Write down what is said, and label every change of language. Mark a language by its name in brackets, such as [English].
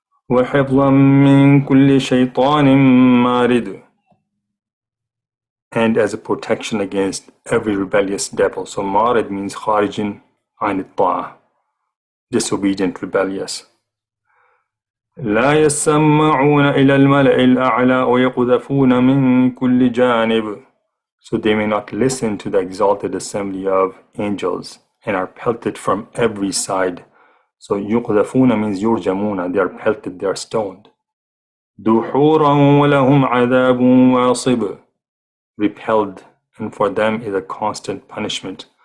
[Arabic] وَحِفْظًا مِّن كُلِّ شَيْطَانٍ مَارِدٍ. [English] And as a protection against every rebellious devil. So marid means [Arabic] kharijin an at-ta'ah, [English] disobedient, rebellious. [Arabic] لا يسمعون إلى الملأ الأعلى ويقذفون من كل جانب. [English] So they may not listen to the exalted assembly of angels and are pelted from every side. So يقذفون means يرجمون, they are pelted, they are stoned. [Arabic] دحورا ولهم عذاب واصب. [English] Repelled, and for them is a constant punishment.